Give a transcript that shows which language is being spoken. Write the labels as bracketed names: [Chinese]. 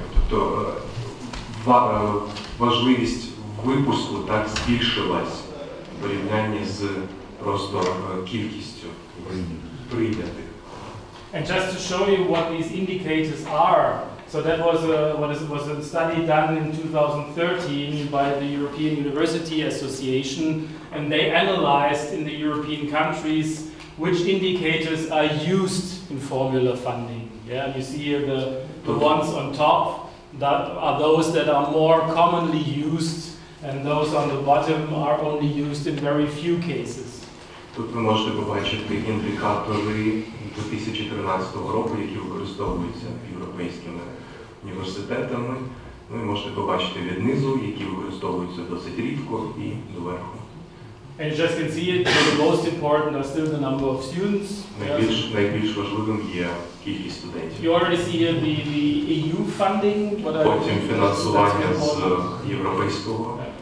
[Ukrainian] Тобто важливість випуску так збільшилась в порівнянні з просто кількістю прийнятих. [English] And just to show you what these indicators are, so that was a study done in 2013 by the European University Association, and they analyzed in the European countries which indicators are used in formula funding. Yeah, and you see here the ones on top that are those that are more commonly used, and those on the bottom are only used in very few cases. [Ukrainian] Тут ви можете побачити індикатори 2013 року, які використовуються європейськими університетами. Ну і можете побачити віднизу, які використовуються досить рідко, і доверху. [English] And you just can see it, the most important are still the number of students. [Ukrainian] Найбільш важливим є кількість студентів. [English] You already see here the EU funding. [Ukrainian] Потім фінансування з європейського.